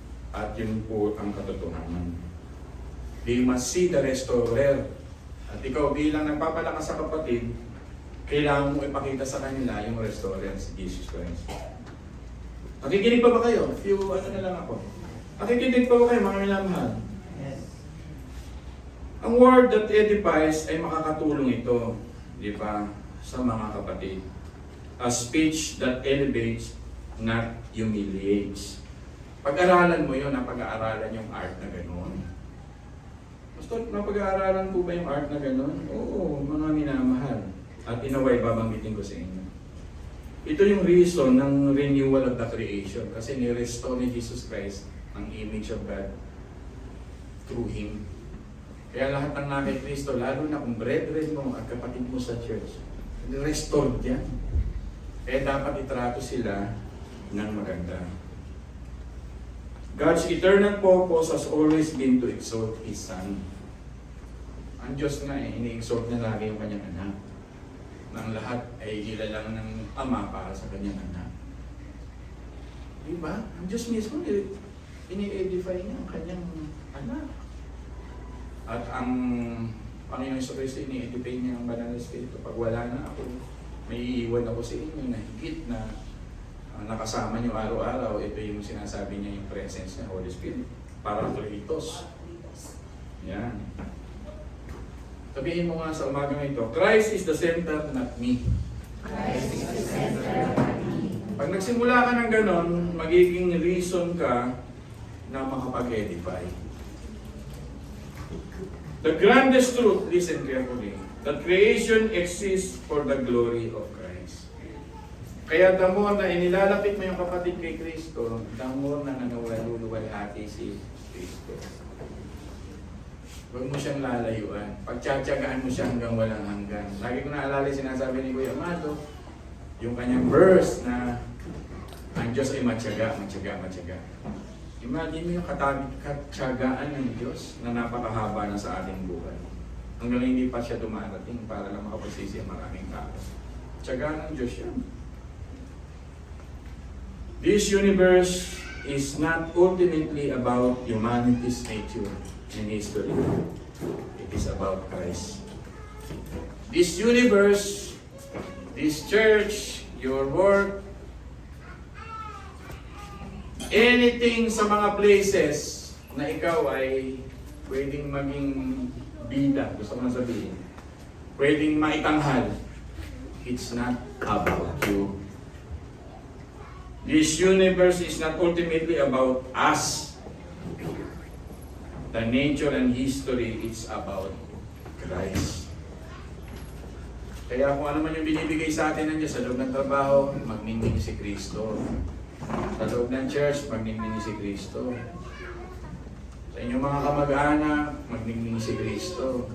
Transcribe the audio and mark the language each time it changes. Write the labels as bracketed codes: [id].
[tl] At yun po ang katotohanan. [en] They must see the restorer. [tl] At ikaw bilang nagpapalakas sa kapatid, kailangan mo ipakita sa kanila yung restorer, si Jesus Christ. Nakikinig pa ba kayo? Ano na lang ako. Nakikinig pa ba kayo, mga minamahal? Ang word that edifies ay makakatulong ito, di ba, sa mga kapatid. [en] A speech that elevates, not humiliates. [tl] Pag-aralan mo yun, napag-aaralan yung art na gano'n. Basta napag-aaralan po ba yung art na gano'n? Oo, mga minamahal. At inaway, babanggitin ko sa inyo. [en] Ito yung reason ng renewal of the creation. [tl] Kasi ni-restore ni Jesus Christ ang image of God through Him. Kaya lahat ng na kay Kristo, lalo na kung brethren mo at kapatid mo sa church, restored yan. Kaya dapat itrato sila ng maganda. [en] God's eternal purpose has always been to exalt His Son. [tl] Ang Diyos nga ini-exalt niya lagi yung kanyang anak. Nang lahat ay nilalang ng Ama para sa kanyang anak. Diba? Ang Diyos mismo, ini-edify niya ang kanyang anak. At ang Panginoon Kristo, ini-edify niya ang Banal na Espiritu. Pag wala na ako, may iiwan ako sa inyo na higit na nakasama niyo araw-araw. Ito yung sinasabi niya, yung presence ng Holy Spirit. Parakletos. Yan. Sabihin mo nga sa umagang ito, Christ is the center, not me. [en] Christ is the center, not me. [tl] Pag nagsimula ka ng ganon, magiging reason ka na makapag-edify. [en] The grandest truth, listen carefully, that creation exists for the glory of Christ. [tl] Kaya the more na inilalapit mo yung kapatid kay Kristo, the more na nanululuwalhati si Kristo. Huwag mo siyang lalayuan. Pagtsatsagaan mo siya hanggang walang hanggan. Lagi ko naalala sinasabi ni Kuya Amado, yung kanyang verse na ang Diyos ay matyaga, matyaga, matyaga. Imagine mo yung katyagaan ng Diyos na napakahaba na sa ating buhay. Hanggang hindi pa siya dumarating para lang makapagsisi ang maraming tao. Tiyaga ng Diyos yan. [en] This universe is not ultimately about humanity's nature and history. It is about Christ. This universe, this church, your work, anything sa mga places na ikaw ay pwedeng maging bida, gusto ko na sabihin, pwedeng maitanghal, it's not about you. This universe is not ultimately about us. The nature and history, it's about Christ. [tl] Kaya kung ano man yung binibigay sa atin ng Diyos sa loob ng trabaho, magningning si Kristo. Sa loob ng church, magningning si Kristo. Sa inyong mga kamag-anak, magningning si Kristo.